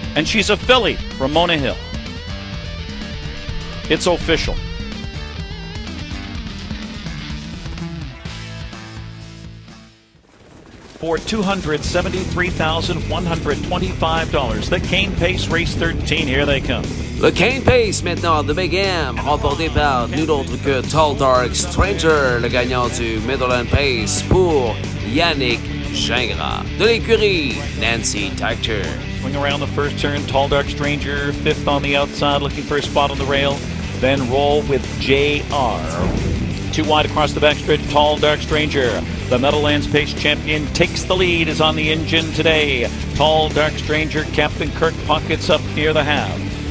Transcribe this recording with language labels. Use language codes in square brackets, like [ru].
[en] And she's a filly, Ramona Hill. It's official. For $273,125, the Cane Pace Race 13, here they come. [fr] Le Cane Pace maintenant de Big M, remporté par nul autre que Tall Dark Stranger, le gagnant du Midland Pace pour Yannick Gingras. De l'écurie, Nancy Tactor. [en] Swing around the first turn, Tall Dark Stranger, 5th on the outside, looking for a spot on the rail. Then roll with JR. 2 wide across the backstretch, Tall Dark Stranger. The Meadowlands Pace champion takes the lead, is on the engine today. Tall Dark Stranger, Captain Kirk pockets up near the half.